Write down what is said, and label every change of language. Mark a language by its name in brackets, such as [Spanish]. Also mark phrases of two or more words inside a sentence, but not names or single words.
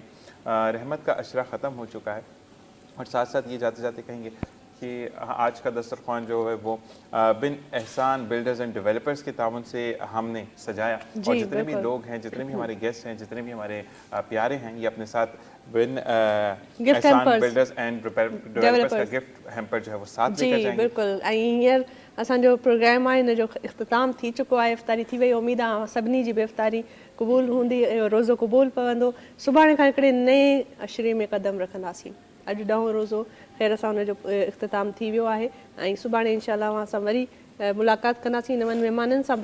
[Urdu] رحمت کا عشرہ ختم ہو چکا ہے, اور ساتھ ساتھ یہ جاتے جاتے کہیں گے کہ آج کا دسترخوان جو ہے وہ بن احسان بلڈرز اینڈ ڈیولپرز کے تعاون سے ہم نے سجایا, اور جتنے بھی لوگ ہیں, جتنے بھی ہمارے گیسٹ ہیں, جتنے بھی ہمارے پیارے ہیں, یہ اپنے ساتھ بن احسان بلڈرز اینڈ ڈیولپرز کا [English] gift hamper [Urdu] جو ہے وہ ساتھ لے کر جائیں گے. بالکل. [Sindhi] हींअर असांजो प्रोग्राम आहे हिन जो इख़्तिताम थी चुको आहे, इफ़्तारी थी वई. उमेद आहे सभिनी जी बि इफ़्तारी क़बूल हूंदी, रोज़ो क़बूल पवंदो. सुभाणे खां हिकिड़े नए अशरे में क़दम रखंदासीं. अॼु 10हों रोज़ो ख़ैर सां हुनजो इख़्तिताम थी वियो आहे, ऐं सुभाणे इंशाअल्लाह असां सां वरी मुलाक़ात कंदासीं नवनि महिमाननि सां.